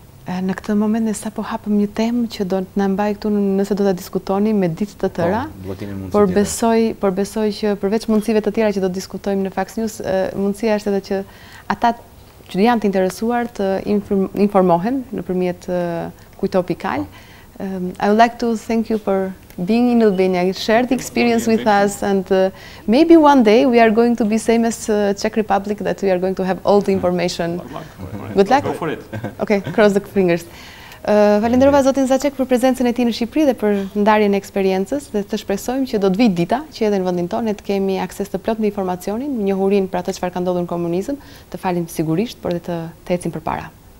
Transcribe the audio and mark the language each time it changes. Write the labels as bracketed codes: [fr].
[sq] Në këtë moment ne sapo hapëm një temë që do të na mbaj këtu nëse do ta diskutoni me ditë të tëra. Por besoj që përveç mundësive të tjera që do të diskutojmë në Fax News, mundësia është edhe që ata që janë të interesuar të informohen nëpërmjet kujto pikal. [en] I would like to thank you for being in Albania, share the experience with us, and maybe one day we are going to be same as Czech Republic, that we are going to have all the information. Good luck. Go for it. Okay, cross the fingers. [sq] Falenderova zotin ZACEK për prezencën e tij në Shqipëri dhe për ndarjen e eksperiencës dhe të shpresojmë që do të vijë dita që edhe në vendin tonë të kemi akses të plot me informacionin, njohurinë për atë çfarë ka ndodhur në komunizëm, të falim sigurisht, por dhe të ecim përpara.